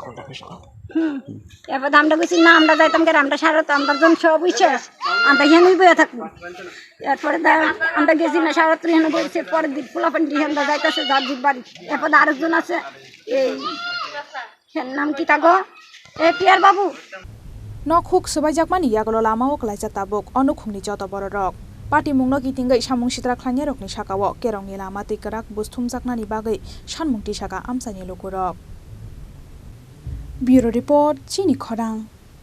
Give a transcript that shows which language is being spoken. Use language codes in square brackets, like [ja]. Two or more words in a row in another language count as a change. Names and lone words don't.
[bn] এরপর আমরা কইছি না আমরা যাইতাম কেন আমরা সারা তো আমরা জন সব শেষ আমরা এখানেই বয়ে থাকবো এরপরে আমরা গেছি না সারা রাত্রি এখানে বসেছে পরের দিন পোলাপান আমরা যাইতেছে যার বাড়ি এরপর আরেকজন আছে এই নাম কি তাগো পিয়ার বাবু [trp] nok huk sabai jakmani yagolo lama ok laisa tabuk onukhungni joto boro rok pati mungno kitingai samung sitra khlanya rokni sakawo kerongni lama tikarak busthum jaknani bagai sanmungti saka amsani lokurok [en] bureau report [trp] chini khorang